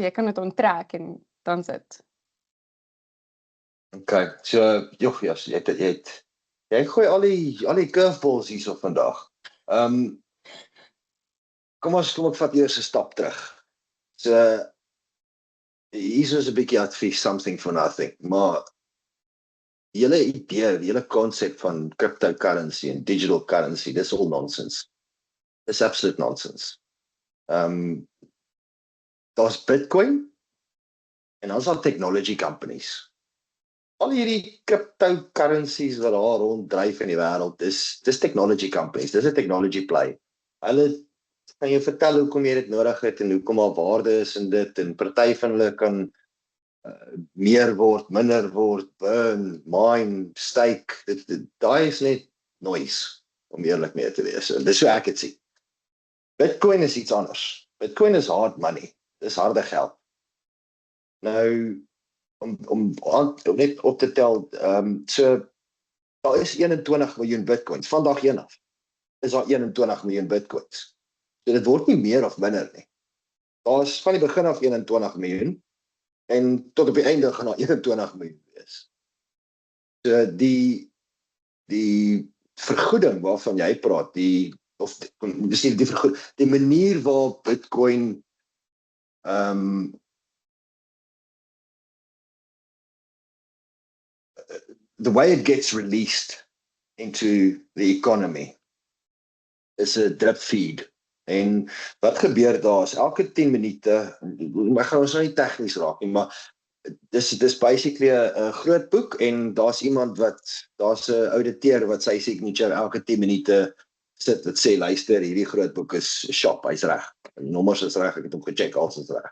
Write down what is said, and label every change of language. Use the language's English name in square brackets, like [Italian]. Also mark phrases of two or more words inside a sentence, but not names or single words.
[Afrikaans] Jy kan dit onttrek en dan sit. Okay, so, Jochias, jy gooi al die curveballs hierso vandag. Kom ek vat eers 'n stap terug. So, hierso is 'n bietjie advies, [English] something for nothing, [Afrikaans] maar die hele idee, die hele konsep van cryptocurrency en [English] digital currency, [Afrikaans] dis [English] all nonsense. [Afrikaans] Dis absolute nonsense. Daar's Bitcoin en dan is daar [English] technology companies. [Afrikaans] Al hierdie cryptocurrencies wat daar ronddryf in die wêreld, dis [English] technology companies, [Afrikaans] dis 'n [English] technology play. [Afrikaans] Hulle kan jou vertel hoekom jy dit nodig het en hoekom daar waarde is in dit, en party van hulle kan meer word, minder word, [English] burn, mine, stake, [Afrikaans] daai is net noise, om eerlik mee te wees. Dis hoe ek dit sien. Bitcoin is iets anders. [English] Bitcoin is hard money. [Afrikaans] Dis harde geld. Nou, om net op te tel, so, daar is 21 miljoen bitcoins, vandag een af, is daar 21 miljoen bitcoins. So dit word nie meer of minder nie. Daar is van die begin af 21 miljoen, en tot op die einde gaan daar 21 miljoen wees. So die vergoeding waarvan jy praat, die manier waar Bitcoin [English] the way it gets released into the economy is a drip feed. [Afrikaans] En wat gebeur daar is, elke 10 minute, ek gaan ons nou nie tegnies raak nie, maar dis basically 'n groot boek, en daar's daar's 'n ouditeur wat sy signature elke 10 minute sit, wat sê, luister, hierdie groot boek is shop, hy's reg, nommers is reg, ek het hom gecheck, alles is reg.